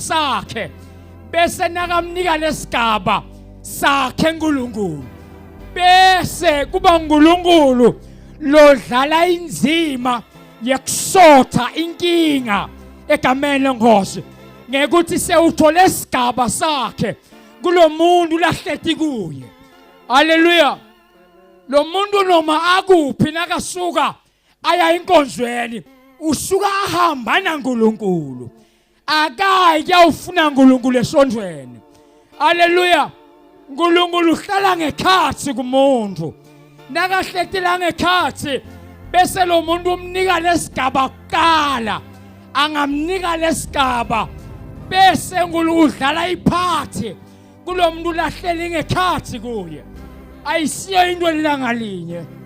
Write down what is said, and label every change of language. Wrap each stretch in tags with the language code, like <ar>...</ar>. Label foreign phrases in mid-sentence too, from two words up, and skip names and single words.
<ss>sakhe bese nakamnika lesigaba sakhe uNkulunkulu bese kuba uNkulunkulu lodlala inzima yekusotha inkinga egameni lenkosi ngekuthi sewuthole isigaba sakhe kulomuntu lahleti kuye haleluya lo muntu noma akuphi nakasuka aya inkonzweni usuka ahamba naNkulunkulu akayi kuyawufuna uNkulunkulu esondweni haleluya uNkulunkulu uhlala ngekhathi kumuntu nakahletela ngekhathi bese lo muntu umnika lesigaba kuqala angamnika lesigaba bese uNkulunkulu udlala iphathi kulomuntu lahleli ngekhathi kuye ayisiyo into elangalinye</ss>